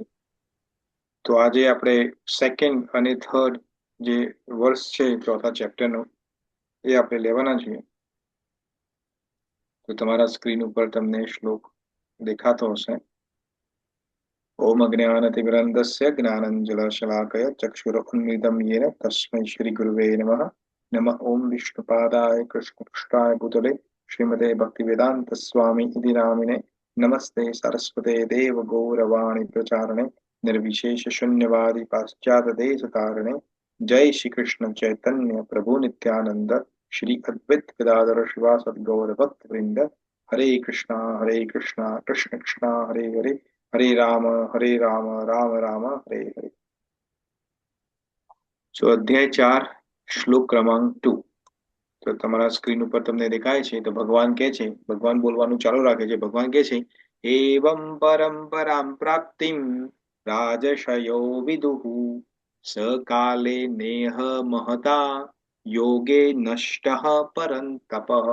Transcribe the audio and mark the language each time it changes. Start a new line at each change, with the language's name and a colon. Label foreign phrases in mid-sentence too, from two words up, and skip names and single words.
Gujarati: તો આજે આપણે સેકન્ડ અને થર્ડ જે વર્ષ છે ચોથા ચેપ્ટરનો, એ આપણે લેવાના છીએ. તો તમારા સ્ક્રીન ઉપર તમને શ્લોક દેખાતો હશે.
Sanskrit: ओम अज्ञानतिमिरन्धस्य ज्ञानंजनशलाकया चक्षुरुन्मिलितं येन तस्मै श्रीगुरुवे नमः. नमः ओम विष्णुपादाय कृष्णपृष्ठाय भूतले श्रीमते भक्तिवेदांत स्वामी इति नामिने नमस्ते सरस्वते देवगौरवाणी प्रचारणे निर्विशेष शून्यवादी पाश्चात्य देश तारणे. जय श्री कृष्ण चैतन्य प्रभु नित्यानंद श्री अद्वैत गदाधर शिवासदि गौर भक्त वृंद. हरे कृष्णा कृष्ण कृष्णा हरे हरे, हरे राम राम राम हरे हरे.
Gujarati: સો અધ્યાય 4 શ્લોક ક્રમાંક 2. તો તમારા સ્ક્રીન ઉપર તમને દેખાય છે. તો ભગવાન કહે છે, ભગવાન બોલવાનું ચાલુ રાખે છે. ભગવાન કહે છે,
Sanskrit: एवं परंपराम प्राप्तिम राजशयो विदुः सकाले नेह महता योगे नष्टः परंतप.